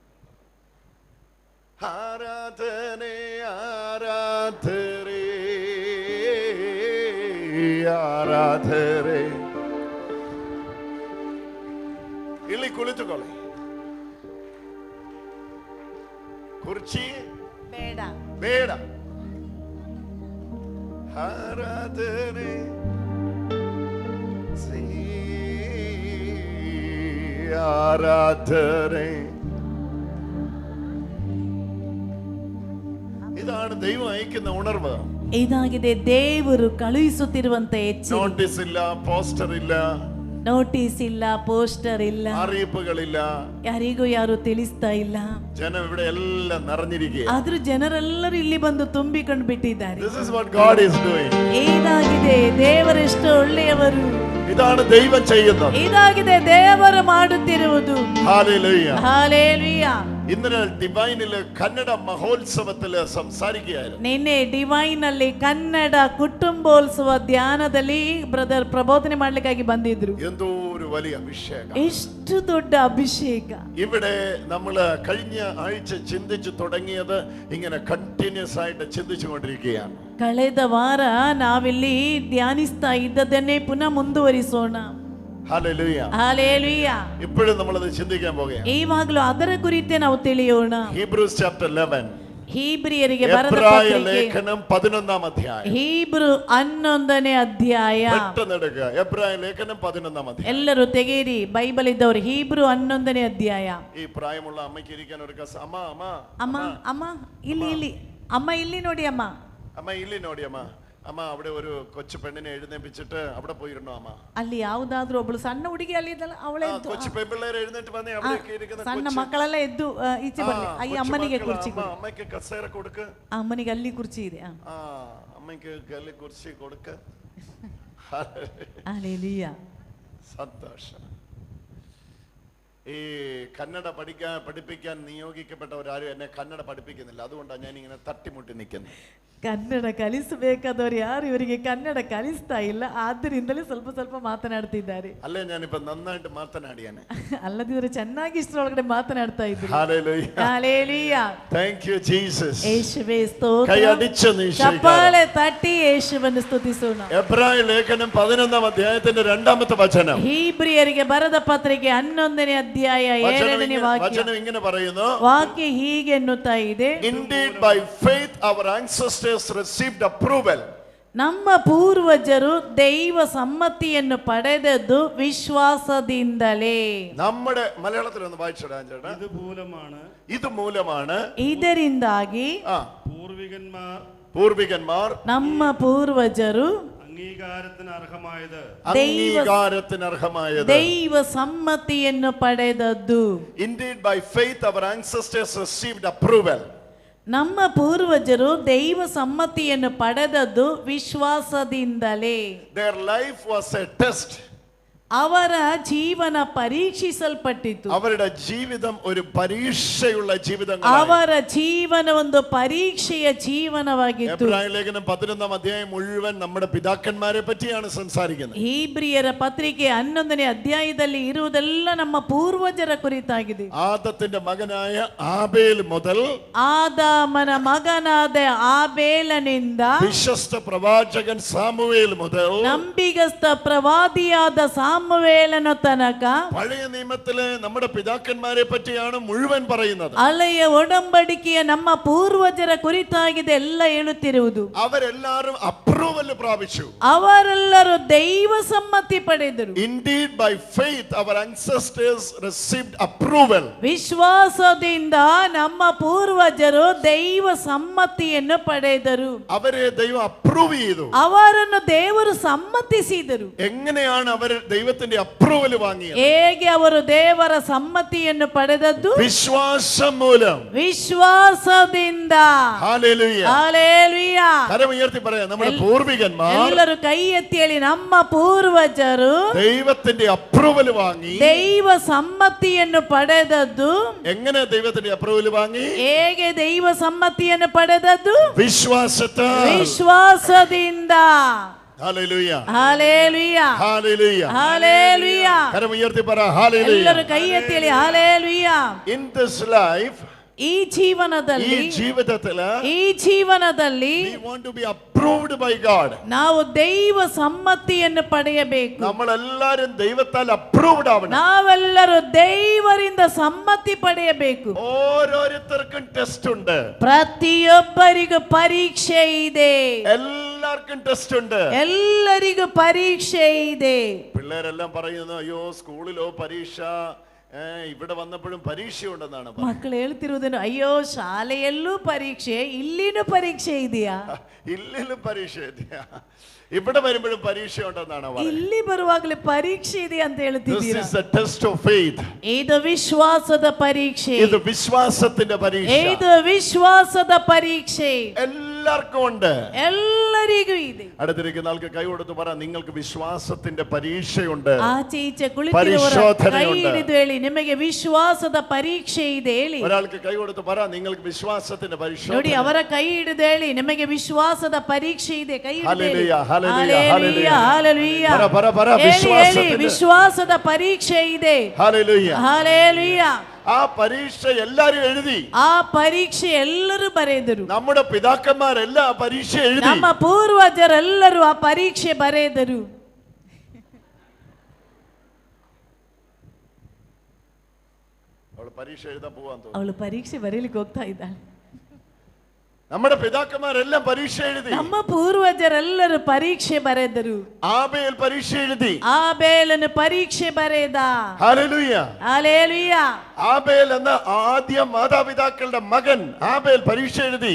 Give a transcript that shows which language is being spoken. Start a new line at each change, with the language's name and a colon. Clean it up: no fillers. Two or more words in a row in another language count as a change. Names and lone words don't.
Kannada: ಆರಾಧನೆ ಆರಾಧನೆ ಆರಾಧನೆ. ಇಲ್ಲಿ ಕುಳಿತುಕೊಳ್ಳಿ. ಕುರ್ಚಿ ಬೇಡ ಬೇಡ. ಆರಾಧನೆ ആരാധന.
Malayalam: ഇതാണ് ദൈവം അയക്കുന്ന ഉണർവ്.
Kannada: ಇದಾಗಿದೆ ದೇವರು ಕಳುಹಿಸುತ್ತಿರುವಂತ ಎಚ್ಚರಿಕೆ.
Malayalam: നോട്ടീസ് ഇല്ല, പോസ്റ്റർ ഇല്ല,
Kannada: ನೋಟಿಸ್ ಇಲ್ಲ, ಪೋಸ್ಟರ್ ಇಲ್ಲ,
Malayalam: അറിയിപ്പുകളില്ല,
Kannada: ಯಾರಿಗೂ ಯಾರು ತಿಳಿಸ್ತಾ ಇಲ್ಲ.
Malayalam: ജനം ഇവിടെ എല്ലാം നിറഞ്ഞിരിക്കുക.
Kannada: ಆದ್ರೂ ಜನರೆಲ್ಲರೂ ಇಲ್ಲಿ ಬಂದು ತುಂಬಿಕೊಂಡು ಬಿಟ್ಟಿದ್ದಾರೆ.
English: This is what God is doing.
Kannada: ಇದಾಗಿದೆ, ದೇವರೆಷ್ಟು ಒಳ್ಳೆಯವರು.
Malayalam: ഇതാണ് ദൈവം ചെയ്യുന്നത്.
Kannada: ಇದಾಗಿದೆ ದೇವರು ಮಾಡುತ್ತಿರುವುದು.
Malayalam: ഹല്ലേലൂയ, ഹല്ലേലൂയ. ഇന്നലെ ഡിവൈനിലെ കന്നഡ മഹോത്സവത്തിൽ സംസാരിക്കുകയായിരുന്നു.
Kannada: ನಿನ್ನೆ ಡಿವೈನ್ ಅಲ್ಲಿ ಕನ್ನಡ ಕುಟುಂಬೋತ್ಸವ ಧ್ಯಾನದಲ್ಲಿ ಬ್ರದರ್ ಪ್ರಬೋಧನೆ ಮಾಡ್ಲಿಕ್ಕಾಗಿ ಬಂದಿದ್ರು.
Malayalam: എന്തോ ഒരു വലിയ അഭിഷേകം,
Kannada: ಎಷ್ಟು ದೊಡ್ಡ ಅಭಿಷೇಕ.
Malayalam: ഇവിടെ നമ്മള് കഴിഞ്ഞ ആഴ്ച ചിന്തിച്ചു തുടങ്ങിയത് ഇങ്ങനെ കണ്ടിന്യൂസ് ആയിട്ട് ചിന്തിച്ചു കൊണ്ടിരിക്കുകയാണ്.
Kannada: ಕಳೆದ ವಾರ ನಾವಿಲ್ಲಿ ಧ್ಯಾನಿಸ್ತಾ ಇದ್ದದನ್ನೇ ಪುನಃ ಮುಂದುವರಿಸೋಣ.
Malayalam: ഹല്ലേലൂയ, ഹല്ലേലൂയ. ഇപ്പോഴും നമ്മളത് ചിന്തിക്കാൻ പോകുകയാണ്.
Kannada: ಈವಾಗಲೂ ಅದರ ಕುರಿತೇ ನಾವು ತಿಳಿಯೋಣ.
English: Hebrews chapter 11,
Kannada: ಹೀಬ್ರಿಯರಿಗೆ ಬರೆದ
Malayalam: എബ്രായ
Kannada: ಪತ್ರಿಕೆ
Malayalam: ലേഖനം 11-ാം അധ്യായം.
Kannada: ಹೀಬ್ರು 11ನೇ ಅಧ್ಯಾಯ.
Malayalam: പെട്ടെന്നെടുക്കുക. എബ്രായ ലേഖനം 11-ാം അധ്യായം.
Kannada: ಎಲ್ಲರೂ ತೆಗೆಯಿರಿ ಬೈಬಲ್ ಇದ್ದವರು. ಹೀಬ್ರು 11ನೇ ಅಧ್ಯಾಯ.
Malayalam: ഈ പ്രായമുള്ള അമ്മയ്ക്ക് ഇരിക്കാൻ ഒരു അമ്മ അമ്മ
Kannada: ಅಮ್ಮ ಅಮ್ಮ ಇಲ್ಲಿ ಇಲ್ಲಿ ಅಮ್ಮ ಇಲ್ಲಿ ನೋಡಿ ಅಮ್ಮ. ಅಮ್ಮ ಇಲ್ಲಿ ನೋಡಿ ಅಮ್ಮ.
Malayalam: അമ്മ അവിടെ ഒരു കൊച്ചു പെണ്ണിനെ എഴുന്നേപ്പിച്ചിട്ട് അവിടെ പോയിരുന്നോ അമ്മ?
Kannada: ಅಲ್ಲಿ ಯಾವ್ದಾದ್ರು ಒಬ್ಳು ಸಣ್ಣ ಹುಡುಗಿ ಅಲ್ಲಿ ಇದ್ದಲ್ಲ ಅವಳೇ ಎದ್ದು,
Malayalam: കൊച്ചു പെൺപിള്ളേരെ എഴുന്നേറ്റ് വന്നേ അവിടെ ഇരിക്കുന്ന
Kannada: ಸಣ್ಣ ಮಕ್ಕಳೆಲ್ಲ ಎದ್ದು ಈಚೆ ಬರ್ಲಿ. ಈ ಅಮ್ಮನಿಗೆ ಕುರ್ಚಿ ಕೊಡು.
Malayalam: അമ്മയ്ക്ക് കസേര കൊടുക്ക്.
Kannada: ಅಮ್ಮನಿಗೆ ಅಲ್ಲಿ ಕುರ್ಚಿ ಇದೆ.
Malayalam: അമ്മയ്ക്ക് ഗല്ലി കുർച്ചി കൊടുക്ക്. ഹല്ലേലൂയ. സന്തോഷം. ഈ കന്നഡ പഠിപ്പിക്കാൻ നിയോഗിക്കപ്പെട്ടവരാരും എന്നെ കന്നഡ പഠിപ്പിക്കുന്നില്ല. അതുകൊണ്ടാണ് ഞാൻ ഇങ്ങനെ തട്ടിമുട്ടി നിൽക്കുന്നത്.
Kannada: ಕನ್ನಡ ಕಲಿಸಬೇಕಾದವರು ಯಾರು ಇವರಿಗೆ ಕನ್ನಡ ಕಲಿಸ್ತಾ ಇಲ್ಲ, ಆದ್ದರಿಂದಲೇ ಸ್ವಲ್ಪ ಸ್ವಲ್ಪ ಮಾತನಾಡ್ತಿದ್ದಾರೆ.
Malayalam: ಅಲ್ಲೇ ഞാനിപ്പോ നന്നായിട്ട് മാതനാടിയാനെ.
Kannada: ಅಲ್ಲದಿದ್ರೆ ಚೆನ್ನಾಗಿ ಇಷ್ಟರೊಳಗಡೆ ಮಾತನಾಡ್ತಾ ಇದ್ರು.
Malayalam: ഹല്ലേലൂയ,
Kannada: ಹಲ್ಲೆಲೂಯ.
English: Thank you Jesus.
Kannada: ಯೇಸುವೇ ಸ್ತೋತ್ರ.
Malayalam: കൈയടിച്ച്
Kannada: ಚಪ್ಪಾಳೆ ತಟ್ಟಿ ಯೇಸುವನ್ನು ಸ್ತುತಿಸೋಣ.
Malayalam: എബ്രായ ലേഖനം 11-ാം അധ്യായത്തിന്റെ 2-ാമത്തെ വചനം.
Kannada: ಹೀಬ್ರಿಯರಿಗೆ ಬರೆದ ಪತ್ರಿಕೆ 11ನೇ ಅಧ್ಯಾಯ 7ನೇ ವಾಕ್ಯ.
Malayalam: വചനം ഇങ്ങനെ പറയുന്നു.
Kannada: ವಾಕ್ಯ ಹೀಗೆ ಎನ್ನುತ್ತಾ ಇದೆ.
English: Indeed by faith our ancestors received approval.
Kannada: ನಮ್ಮ ಪೂರ್ವಜರು ದೈವ ಸಮ್ಮತಿಯನ್ನು ಪಡೆದದ್ದು ವಿಶ್ವಾಸದಿಂದಲೇ.
Malayalam: നമ്മുടെ മലയാളത്തിൽ ഒന്ന് വായിച്ചിടാൻ ചേട്ടാ. ഇത് മൂലമാണ്
Kannada: ಇದರಿಂದಾಗಿ
Malayalam: പൂർവികന്മാർ
Kannada: ನಮ್ಮ ಪೂರ್ವಜರು
Malayalam: അംഗീകാരത്തിന് അർഹമായത്
Kannada: ದೈವ ಸಮ್ಮತಿಯನ್ನು ಪಡೆದದ್ದು.
English: Indeed by faith our ancestors received approval.
Kannada: ನಮ್ಮ ಪೂರ್ವಜರು ದೈವ ಸಮ್ಮತಿಯನ್ನು ಪಡೆದದ್ದು ವಿಶ್ವಾಸದಿಂದಲೇ.
English: Their life was a test.
Kannada: ಅವರ ಜೀವನ ಪರೀಕ್ಷಿಸಲ್ಪಟ್ಟಿತು.
Malayalam: അവരുടെ ജീവിതം ഒരു പരീക്ഷയുള്ള ജീവിതം.
Kannada: ಅವರ ಜೀವನ ಒಂದು ಪರೀಕ್ಷೆಯ ಜೀವನವಾಗಿತ್ತು.
Malayalam: എബ്രായ ലേഖനം 11 അധ്യായം മുഴുവൻ നമ്മുടെ പിതാക്കന്മാരെ പറ്റിയാണ് സംസാരിക്കുന്നത്.
Kannada: ಹೀಬ್ರಿಯರ ಪತ್ರಿಕೆ 11ನೇ ಅಧ್ಯಾಯದಲ್ಲಿ ಇರುವುದೆಲ್ಲ ನಮ್ಮ ಪೂರ್ವಜರ ಕುರಿತಾಗಿದೆ.
Malayalam: ആദത്തിന്റെ മകനായ ആബേൽ മുതൽ
Kannada: ಆದಾಮನ ಮಗನಾದ ಆಬೇಲನಿಂದ
Malayalam: വിശ്വസ്ത പ്രവാചകൻ സാമുവേൽ മുതൽ
Kannada: ನಂಬಿಗಸ್ತ ಪ್ರವಾದಿಯಾದ ಸಾಮುವೇಲನ ತನಕ
Malayalam: പഴയ നിയമത്തിലെ നമ്മുടെ പിതാക്കന്മാരെ പറ്റിയാണ് മുഴുവൻ പറയുന്നത്.
Kannada: ಹಳೆಯ ಒಡಂಬಡಿಕೆಯ ನಮ್ಮ ಪೂರ್ವಜರ ಕುರಿತಾಗಿದೆ ಎಲ್ಲ ಹೇಳುತ್ತಿರುವುದು.
Malayalam: അവരെല്ലാരും അപ്രൂവൽ പ്രാപിച്ചു.
Kannada: ಅವರೆಲ್ಲರೂ ದೈವ ಸಮ್ಮತಿ ಪಡೆದರು.
English: Indeed by faith our ancestors received approval.
Kannada: ವಿಶ್ವಾಸದಿಂದ ನಮ್ಮ ಪೂರ್ವಜರು ದೈವ ಸಮ್ಮತಿಯನ್ನು ಪಡೆದರು.
Malayalam: അവരെ ദൈവം അപ്രൂവ് ചെയ്തു.
Kannada: ಅವರನ್ನು ದೇವರು ಸಮ್ಮತಿಸಿದರು.
Malayalam: എങ്ങനെയാണ് അവർ ദൈവത്തിന്റെ അപ്രൂവൽ വാങ്ങിയത്?
Kannada: ಹೇಗೆ ಅವರು ದೇವರ ಸಮ್ಮತಿಯನ್ನು ಪಡೆದದ್ದು?
Malayalam: വിശ്വാസം മൂലം.
Kannada: ವಿಶ್ವಾಸದಿಂದ.
Malayalam: ഹല്ലേലൂയ.
Kannada: ಹಲ್ಲೆಲೂಯ.
Malayalam: കരമുയർത്തി പറയാം, നമ്മുടെ പൂർവികന്മാർ
Kannada: ಎಲ್ಲರೂ ಕೈ ಎತ್ತಿ ಹೇಳಿ, ನಮ್ಮ ಪೂರ್ವಜರು
Malayalam: ദൈവത്തിന്റെ അപ്രൂവൽ വാങ്ങി.
Kannada: ದೈವ ಸಮ್ಮತಿಯನ್ನು ಪಡೆದದ್ದು.
Malayalam: എങ്ങനെ ദൈവത്തിന്റെ അപ്രൂവൽ വാങ്ങി?
Kannada: ಹೇಗೆ ದೈವ ಸಮ್ಮತಿಯನ್ನು ಪಡೆದದ್ದು?
Malayalam: വിശ്വാസത്താൽ.
Kannada: ವಿಶ್ವಾಸದಿಂದ.
Malayalam: ഹല്ലേലൂയ.
Kannada: ಹಲ್ಲೆಲೂಯ.
Malayalam: ഹല്ലേലൂയ.
Kannada: ಹಲ್ಲೆಲೂಯ.
Malayalam: കരമുയർത്തി പറ ഹല്ലേലൂയ.
Kannada: ಎಲ್ಲರೂ ಕೈ ಎತ್ತಿ ಹೇಳಿ ಹಲ್ಲೆಲೂಯ.
English: In this life,
Kannada: ಈ ಜೀವನದಲ್ಲಿ
Malayalam: ഈ ജീവിതത്തിൽ
English: we want to be approved by God.
Kannada: ನಾವು ದೈವ ಸಮ್ಮತಿಯನ್ನು ಪಡೆಯಬೇಕು.
Malayalam: നമ്മളെല്ലാരും ദൈവത്താൽ approved ആവണം.
Kannada: ನಾವೆಲ್ಲರೂ ದೇವರಿಂದ ಸಮ್ಮತಿ ಪಡೆಯಬೇಕು.
Malayalam: ഓരോരുത്തർക്കും ടെസ്റ്റ് ഉണ്ട്.
Kannada: ಪ್ರತಿಯೊಬ್ಬರಿಗೂ ಪರೀಕ್ಷೆ ಇದೆ.
Malayalam: എല്ലാവർക്കും ടെസ്റ്റ് ഉണ്ട്.
Kannada: ಎಲ್ಲರಿಗೂ ಪರೀಕ್ಷೆ ಇದೆ.
Malayalam: പിള്ളേരെല്ലാം പറയുന്നു, അയ്യോ സ്കൂളിലോ പരീക്ഷ, ഇവിടെ വന്നപ്പോഴും പരീക്ഷയുണ്ടെന്നാണ്.
Kannada: ಮಕ್ಕಳು ಹೇಳ್ತಿರುವುದೇನು, ಅಯ್ಯೋ ಶಾಲೆಯಲ್ಲೂ ಪರೀಕ್ಷೆ, ಇಲ್ಲಿನೂ ಪರೀಕ್ಷೆ ಇದೆಯಾ?
Malayalam: ഇല്ലിലും പരീക്ഷ ಇದೆಯಾ? ഇവിടെ വരുമ്പോഴും പരീക്ഷ ഉണ്ടെന്നാണ്.
Kannada: ಇಲ್ಲಿ ಬರುವಾಗಲೇ ಪರೀಕ್ಷೆ ಇದೆ ಅಂತ ಹೇಳ್ತಿದ್ದೀರಾ?
English: This is a test of faith.
Kannada: ಇದು ವಿಶ್ವಾಸದ ಪರೀಕ್ಷೆ.
Malayalam: ഇത് വിശ്വാസത്തിന്റെ പരീക്ഷ.
Kannada: ಇದು ವಿಶ್ವಾಸದ ಪರೀಕ್ಷೆ.
Malayalam: എല്ലാവർക്കും ഉണ്ട്.
Kannada: ಎಲ್ಲರಿಗೂ ಇದೆ.
Malayalam: അടുത്തിരിക്കുന്ന ആൾക്ക് കൈ കൊടുത്ത് പറ, നിങ്ങൾക്ക് വിശ്വാസത്തിന്റെ പരീക്ഷയുണ്ട്.
Kannada: ಆಚೆ ಈಚೆ ಕುಳಿತಿರುವವರು ಕೈ ಹಿಡಿದು ಹೇಳಿ, ನಿಮಗೆ ವಿಶ್ವಾಸದ ಪರೀಕ್ಷೆ ಇದೆ ಹೇಳಿ.
Malayalam: ഒരാൾക്ക് കൈ കൊടുത്ത് പറ, നിങ്ങൾക്ക് വിശ്വാസത്തിന്റെ പരീക്ഷ.
Kannada: ನೋಡಿ, ಅವರ ಕೈ ಹಿಡಿದು ಹೇಳಿ, ನಿಮಗೆ ವಿಶ್ವಾಸದ ಪರೀಕ್ಷೆ ಇದೆ. ಕೈ ಹಿಡಿದು
Malayalam: ഹല്ലേലൂയ.
Kannada: ಹಲ್ಲೆಲೂಯ. ಹಲ್ಲೆಲೂಯ.
Malayalam: പറ പറ
Kannada: ವಿಶ್ವಾಸದ ಪರೀಕ್ಷೆ ಇದೆ.
Malayalam: ഹല്ലേലൂയ.
Kannada: ಹಲ್ಲೆಲೂಯ.
Malayalam: ആ പരീക്ഷ എല്ലാരും എഴുതി.
Kannada: ಆ ಪರೀಕ್ಷೆ ಎಲ್ಲರೂ ಬರೆದರು.
Malayalam: നമ്മുടെ പിതാക്കന്മാരെല്ലാം ആ പരീക്ഷ എഴുതി.
Kannada: ನಮ್ಮ ಪೂರ್ವಜರೆಲ್ಲರೂ ಆ ಪರೀಕ್ಷೆ ಬರೆದರು.
Malayalam: അവൾ പരീക്ഷ എഴുതാൻ പോവാൻ തോന്നുന്നു.
Kannada: ಅವಳು ಪರೀಕ್ಷೆ ಬರೀಲಿಕ್ಕೆ ಹೋಗ್ತಾ ಇದ್ದಾಳೆ.
Malayalam: നമ്മുടെ പിതാക്കന്മാരെല്ലാം പരീക്ഷ എഴുതി.
Kannada: ನಮ್ಮ ಪೂರ್ವಜರೆಲ್ಲರೂ ಪರೀಕ್ಷೆ ಬರೆದರು.
Malayalam: ആബേൽ പരീക്ഷ എഴുതി.
Kannada: ആബേലನು ಪರೀಕ್ಷೆ ಬರೆದ.
Malayalam: ഹല്ലേലൂയ. ഹല്ലേലൂയ. ആബേൽ എന്ന ആദ്യ മാതാപിതാക്കളുടെ മകൻ ആബേൽ പരീക്ഷ എഴുതി.